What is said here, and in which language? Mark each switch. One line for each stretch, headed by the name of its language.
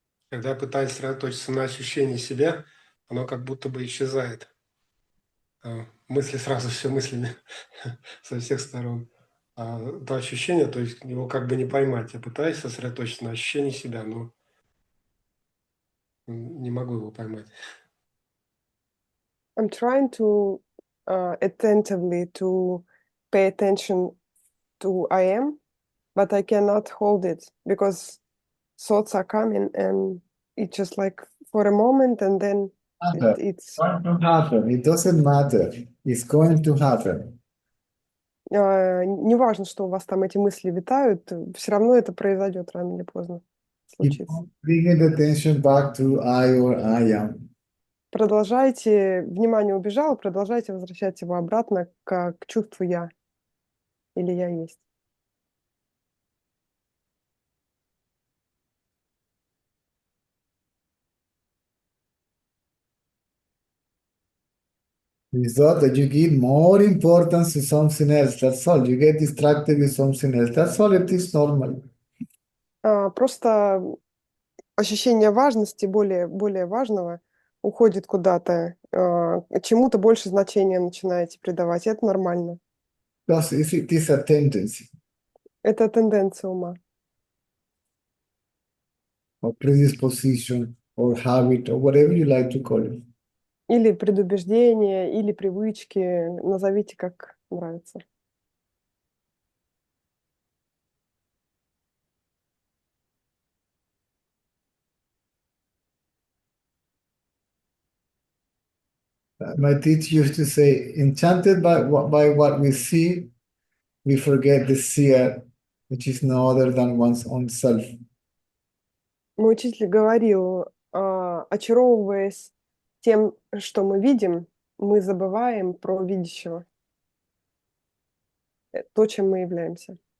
Russian: Когда я пытаюсь сосредоточиться на ощущении себя, оно как будто бы исчезает. Мысли сразу все мыслями со всех сторон. То ощущение, то есть его как бы не поймать. Я пытаюсь сосредоточиться на ощущении себя, но не могу его поймать.
English: I'm trying to attentively to pay attention to I am, but I cannot hold it because thoughts are coming and it's just like for a moment and then it's Going to happen. It doesn't matter. It's going to happen.
Russian: не важно, что у вас там эти мысли витают, все равно это произойдет рано или поздно.
English: Keep
Russian: Случится.
English: on bringing the attention back to I or I am.
Russian: Продолжайте, внимание убежало, продолжайте возвращать его обратно к чувству я или я есть.
English: It's not that you give more importance to something else. That's all. You get distracted with something else. That's all. It is normal.
Russian: Просто ощущение важности, более важного, уходит куда-то, чему-то больше значения начинаете придавать. Это нормально.
English: Because it is a tendency
Russian: Это тенденция ума.
English: or predisposition or habit or whatever you like to call it.
Russian: Или предубеждение, или привычки. Назовите, как нравится.
English: My teacher used to say, enchanted by what we see, we forget the seer, which is no other than one's own self.
Russian: Мой учитель говорил, очаровываясь тем, что мы видим, мы забываем про видящего, то, чем мы являемся.